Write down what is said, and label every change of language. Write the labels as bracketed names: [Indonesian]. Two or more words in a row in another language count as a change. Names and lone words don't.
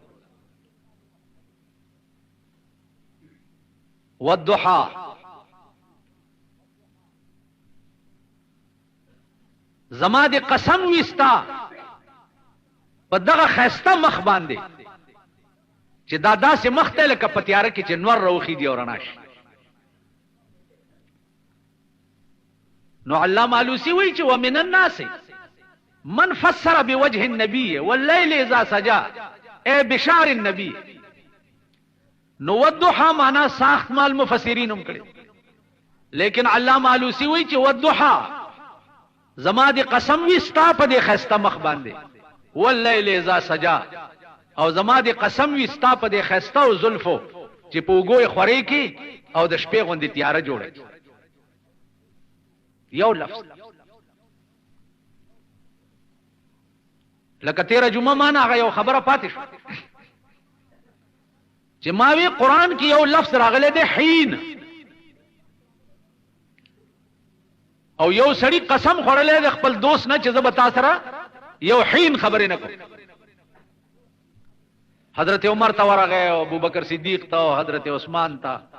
[Pashto] والضحى زما د قسم وستا په دغه خسته مخ باندې چې دا داسې مخ ته لکه په تیاره کې چې نور روخي دی او رڼا شي نو علامه علوسی وایي چې [Arabic] ومن الناس من فسر بوجه النبي والليل اذا سجى اي بشار [Pashto] النبي نو والضحى معنا ساخت مال مفسرین هم کړي لیکن علامه علوسی وایي چې والضحى زما د قسم وستا په دې خسته مخ باندې [Arabic] والليل اذا سجى [Pashto] او زما د قسم وستا په دې خسته او زلفو چې په وګوي خوري کې او د شپې غوندې تیاره جوړه یو لفظ لکه تیرا جمعه معنا هغه یو خبره پاتې شو چې ماوی قران کې یو لفظ راغلی دی حین او یو سړی قسم خوړلې د خپل دوست نه چې زه به تاسو سره یو حین خبرې نه کوم حضرت عمر ته ورغه او ابو بکر صدیق ته او حضرت عثمان ته.